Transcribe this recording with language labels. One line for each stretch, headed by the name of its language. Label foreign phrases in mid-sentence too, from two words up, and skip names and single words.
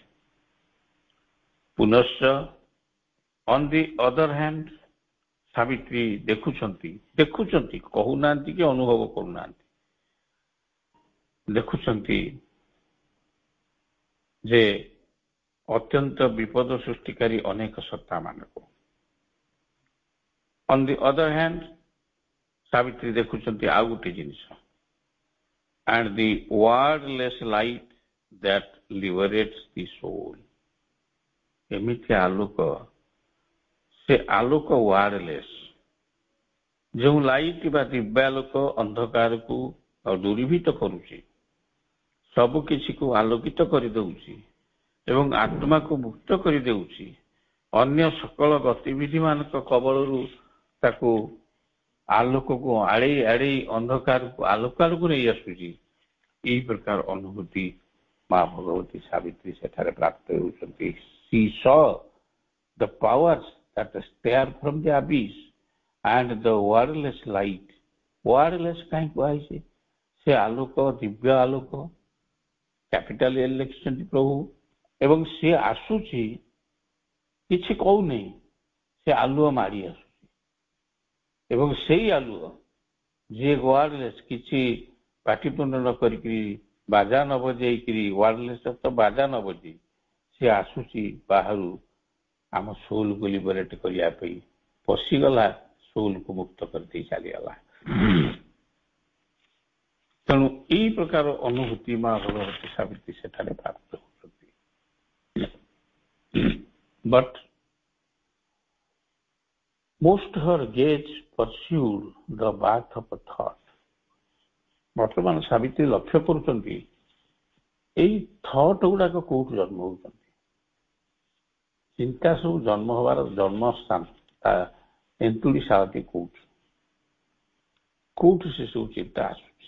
Odia: ପୁନଶ୍ଚ
English: on the other hand,
Odia: ସାବିତ୍ରୀ ଦେଖୁଛନ୍ତି, କହୁନାହାନ୍ତି କି ଅନୁଭବ କରୁନାହାନ୍ତି, ଦେଖୁଛନ୍ତି ଯେ ଅତ୍ୟନ୍ତ ବିପଦ ସୃଷ୍ଟିକାରୀ ଅନେକ ସତ୍ତା ମାନଙ୍କୁ।
English: on the other hand,
Odia: ସାବିତ୍ରୀ ଦେଖୁଛନ୍ତି ଆଉ ଗୋଟେ ଜିନିଷ,
English: and the wordless light that liberates the soul।
Odia: ଏମିତି ଆଲୋକ, ସେ ଆଲୋକ ୱାର୍ଡଲେସ୍, ଯେଉଁ ଲାଇଟ୍ ବା ଦିବ୍ୟାଲୋକ ଅନ୍ଧକାରକୁ ଦୂରୀଭୂତ କରୁଛି, ସବୁ କିଛିକୁ ଆଲୋକିତ କରିଦେଉଛି ଏବଂ ଆତ୍ମାକୁ ମୁକ୍ତ କରିଦେଉଛି, ଅନ୍ୟ ସକଳ ଗତିବିଧି ମାନଙ୍କ କବଳରୁ ତାକୁ ଆଲୋକକୁ ଆଡ଼େଇ ଆଡ଼େଇ ଅନ୍ଧକାରକୁ ଆଲୋକ ଆଡ଼କୁ ନେଇ ଆସୁଛି। ଏହି ପ୍ରକାର ଅନୁଭୂତି ମା ଭଗବତୀ ସାବିତ୍ରୀ ସେଠାରେ ପ୍ରାପ୍ତ ହେଉଛନ୍ତି।
English: She saw the powers that stare from the abyss and the wordless light।
Odia: wordless କାହିଁ କୁହାଯାଇଛି? ସେ ଆଲୋକ, ଦିବ୍ୟ ଆଲୋକ,
English: capital L
Odia: ଲେଖିଛନ୍ତି ପ୍ରଭୁ, ଏବଂ ସେ ଆସୁଛି, କିଛି କହୁନି, ସେ ଆଲୁଅ ମାଡ଼ି ଆସୁଛି। ଏବଂ ସେଇ ଆଲୁଅ, ଯିଏ ୱାର୍ଡଲେସ୍, କିଛି ପାଟିତୁଣ୍ଡ ନ କରିକିରି, ବାଜା ନ ବଜେଇକିରି, ୱାର୍ଡଲେସ୍ ତ ବାଜା ନ ବଜେଇ, ସେ ଆସୁଛି ବାହାରୁ ଆମ ସୋଲକୁ ଲିବରେଟ୍ କରିବା ପାଇଁ, ପଶିଗଲା, ସୋଲକୁ ମୁକ୍ତ କରିଦେଇ ଚାଲିଗଲା। ତେଣୁ ଏଇ ପ୍ରକାର ଅନୁଭୂତି ମା ଭଗବତୀ ସାବିତ୍ରୀ ସେଠାରେ ପ୍ରାପ୍ତ ହେଉଛନ୍ତି।
English: ବଟ୍ most her gaze pursued the path of a thought।
Odia: ବର୍ତ୍ତମାନ ସାବିତ୍ରୀ ଲକ୍ଷ୍ୟ କରୁଛନ୍ତି ଏଇ ଥଟ୍ ଗୁଡାକ କୋଉଠୁ ଜନ୍ମ ହଉଛନ୍ତି। ଚିନ୍ତା ସବୁ ଜନ୍ମ ହବାର ଜନ୍ମସ୍ଥାନ, ତା ଏନ୍ତୁଡ଼ି ଶାଳଟି କୋଉଠି? କୋଉଠି ସେ ସବୁ ଚିନ୍ତା ଆସୁଛି।